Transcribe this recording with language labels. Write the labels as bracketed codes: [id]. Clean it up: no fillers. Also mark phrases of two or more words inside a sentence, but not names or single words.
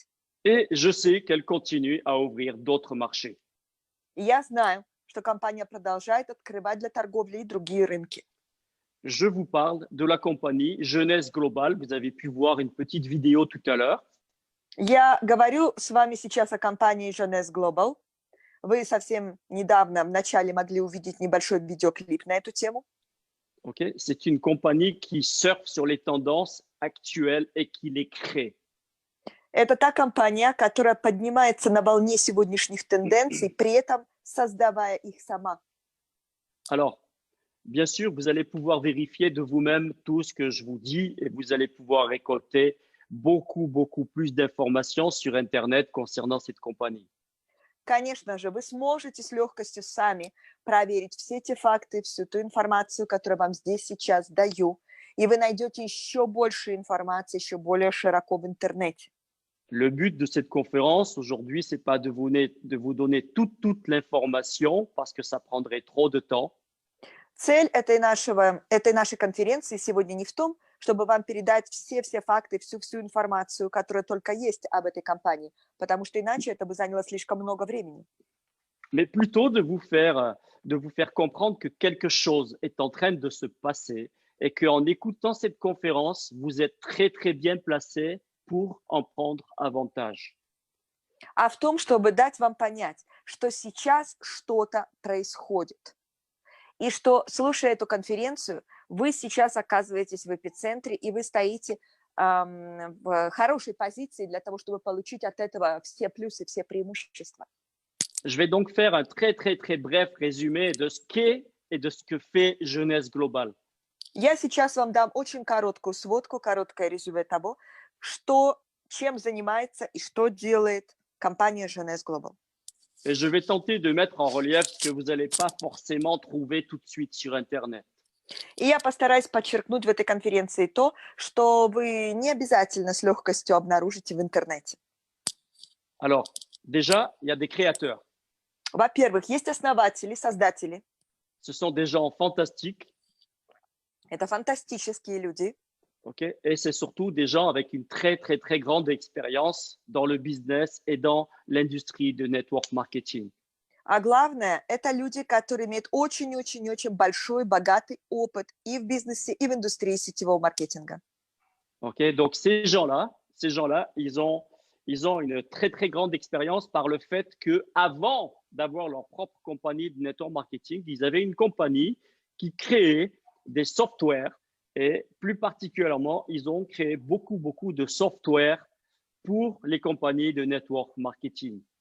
[fr] Et je sais qu'elle continue à ouvrir d'autres marchés. [ru] И я знаю, что компания продолжает открывать для торговли и другие рынки. [fr] Je vous parle de la compagnie Jeunesse Global. Vous avez pu voir une petite vidéo tout à l'heure. [ru] Я говорю с вами сейчас о компании Jeunesse Global. Вы совсем недавно, в начале, могли увидеть небольшой видеоклип на эту тему. [fr] Okay. C'est une compagnie qui surfe sur les tendances actuelles et qui les crée. [ru] Это та компания, которая поднимается на волне сегодняшних тенденций, при этом создавая их сама. [fr] Alors, bien sûr, vous allez pouvoir vérifier de vous-même tout ce que je vous dis et vous allez pouvoir récolter beaucoup plus d'informations sur Internet concernant cette compagnie. [ru] Конечно же, вы сможете с легкостью сами проверить все те факты, всю ту информацию, которую вам здесь сейчас даю, и вы найдете еще больше информации, еще более широко в интернете. [fr] Le but de cette conférence aujourd'hui, c'est pas de vous donner toute l'information parce que ça prendrait trop de temps. [ru] Цель этой нашей конференции сегодня не в том, чтобы вам передать все факты, всю информацию, которая только есть об этой компании, потому что иначе это бы заняло слишком много времени. [fr] Mais plutôt de vous faire comprendre que quelque chose est en train de se passer et qu'en écoutant cette conférence, vous êtes très bien placé pour en prendre avantage. [ru] А в том, чтобы дать вам понять, что сейчас что-то происходит. И что, слушая эту конференцию, вы сейчас оказываетесь в эпицентре, и вы стоите в хорошей позиции для того, чтобы получить от этого все плюсы, все преимущества. [fr] Je vais donc faire un très bref résumé de ce qu'est et de ce que fait Jeunesse Globale. [ru] Я сейчас вам дам очень короткую сводку, короткое резюме того, чем занимается и что делает компания Jeunesse Global. [fr] Et je vais tenter de mettre en relief ce que vous n'allez pas forcément trouver tout de suite sur Internet. [ru] И я постараюсь подчеркнуть в этой конференции то, что вы не обязательно с легкостью обнаружите в интернете. [fr] Alors, déjà, il y a des créateurs. [ru] Во-первых, есть основатели, создатели. [fr] Ce sont des gens fantastiques. [ru] Это фантастические люди. [fr] Okay? Et c'est surtout des gens avec une très grande expérience dans le business et dans l'industrie de [en] network marketing. [ru] А главное, это люди, которые имеют очень большой, богатый опыт и в бизнесе, и в индустрии сетевого маркетинга. [fr] Okay? Donc, ces gens-là, ils ont une très grande expérience par le fait qu'avant d'avoir leur propre compagnie de [en] network marketing, [fr] ils avaient une compagnie qui créait des softwares et plus particulièrement, ils ont créé beaucoup de software pour les compagnies de [en] network marketing.